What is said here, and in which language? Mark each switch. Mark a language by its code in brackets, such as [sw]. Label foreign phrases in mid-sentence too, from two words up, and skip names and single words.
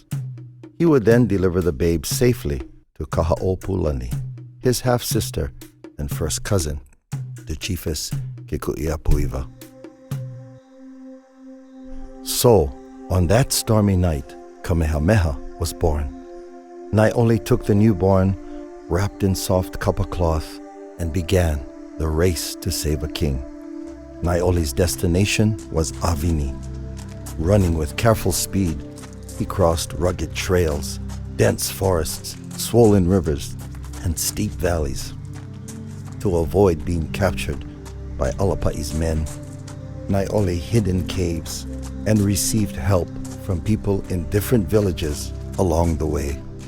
[en] He would then deliver the babe safely to Kahoʻopulani, his half-sister and first cousin, the chiefess Kekuiapuiwa. So, on that stormy night, Kamehameha was born. Naeʻole took the newborn, wrapped in soft kapa cloth, and began the race to save a king. Naeʻole's destination was Avini. Running with careful speed, he crossed rugged trails, dense forests, swollen rivers, and steep valleys. To avoid being captured by Alapa'i's men, Naeʻole hid in caves and received help from people in different villages along the way.